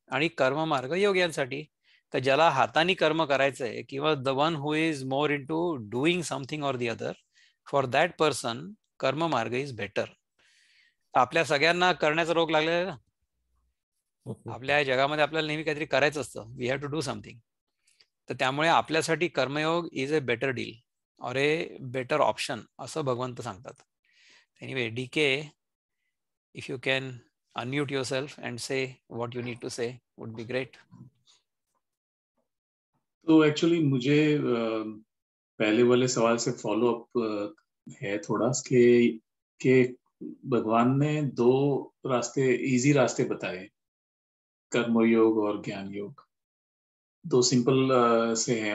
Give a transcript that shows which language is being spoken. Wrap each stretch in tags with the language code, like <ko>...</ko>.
<mr>आणि कर्ममार्ग योग्यांसाठी, तर ज्याला हाताने कर्म करायचंय, किंवा</mr> <en>The one who is more into doing something or the other, for that person कर्ममार्ग is better.</en> <mr>आपल्या सगळ्यांना करण्याचा रोग लागलेला आहे ना. आपल्या जगामध्ये आपल्याला नेहमी काहीतरी करायचं असतं,</mr> <en>We have to do something.</en> <mr>तर त्यामुळे आपल्यासाठी कर्मयोग</mr> <en>is a better deal और a better option,</en> <mr>असं भगवंत सांगतात.</mr> <en>Anyway, DK, if you can unmute yourself and say what you need to say, would be great.</en> <hi>तो एक्चुअली मुझे पहले वाले सवाल से फॉलो अप है थोड़ा कि भगवान ने दो रास्ते, इजी रास्ते बताए, कर्म योग और ज्ञान योग, दो सिंपल से हैं.</hi>